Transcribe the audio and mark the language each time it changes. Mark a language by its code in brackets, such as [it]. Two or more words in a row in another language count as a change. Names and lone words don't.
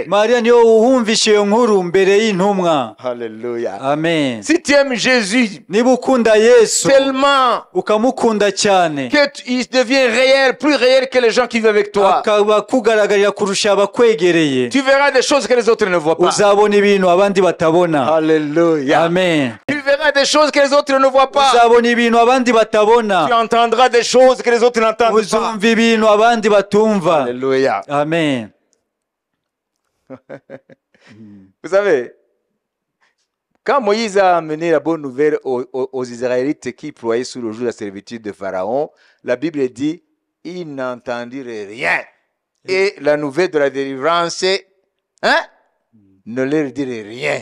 [rw] mariya niyo wumvishe iyo nkuru mbere y'intumwa. Alléluia. amen. [fr] Si tu aimes Jésus [rw] niba ukunda yesu [fr] tellement [rw] ukamukunda cyane, [fr] qu'il devient réel, plus réel que les gens qui vivent avec toi, [rw] akaba kugaragarira kurusha abakwegereye, [fr] tu verras des choses que les autres ne voient pas. [rw] uzabona ibintu abandi batabona. Alléluia. amen. [fr] Tu verras des choses que les autres ne voient pas. [rw] uzabona ibintu abandi [fr] Tu [rw] batabona, [fr] entendras des choses que les autres n'entendent pas. [rw] uzumva ibintu abandi batumva. Alléluia. amen. [fr] Vous savez, quand Moïse a amené la bonne nouvelle aux Israélites qui ployaient sous le joug de la servitude de Pharaon, la Bible dit, ils n'entendirent rien. Et la nouvelle de la délivrance, ne leur dirait rien.